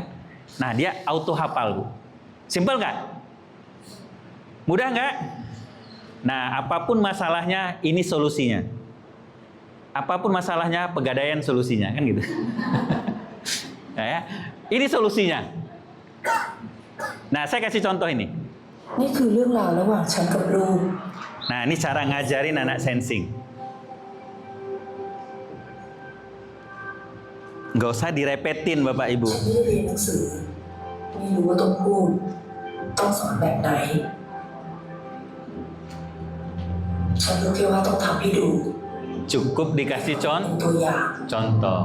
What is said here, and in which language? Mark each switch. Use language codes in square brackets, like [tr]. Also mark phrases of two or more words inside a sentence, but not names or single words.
[id] Nah, dia auto hafal, Bu. Simpel nggak? Mudah nggak? Nah, apapun masalahnya, ini solusinya. apapun masalahnya, pegadaian solusinya, kan gitu. Ya, ini solusinya. Nah, saya kasih contoh ini. [th] นี่คือเรื่องราวระหว่างฉันกับลูก [id] Nah, ini cara ngajarin anak sensing. Nggak usah direpetin Bapak Ibu. [th] ฉันไม่ได้เรียนหนังสือ ไม่รู้ว่าต้องพูด ต้องสอนแบบไหน ฉันรู้แค่ว่าต้องทำให้ดู [id] Cukup dikasih [th] เป็นตัวอย่าง [id] contoh.